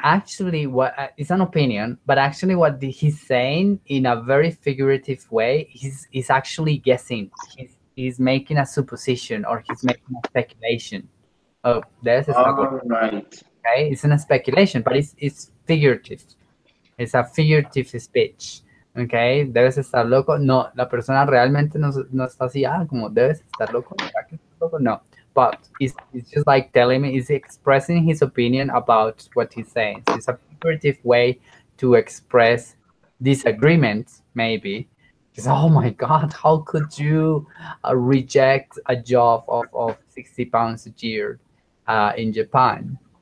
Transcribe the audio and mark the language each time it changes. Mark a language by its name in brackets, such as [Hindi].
[English] Actually, what it's an opinion, but actually, what he's saying in a very figurative way, he's actually guessing. He's making a supposition or he's making a speculation. Oh, there's [Spanish] está loco. [English] All right. Okay, it's a speculation, but it's figurative. [Spanish] Es [English] a figurative speech. [Spanish] Okay, debes estar loco. No, la persona realmente no, no está así, como debes estar loco. ¿Será que estás loco? [English] No, but it's just like telling me, he's expressing his opinion about what he's saying. So it's a figurative way to express disagreement, maybe. Because, oh my God, how could you reject a job of 60 pounds a year in Japan?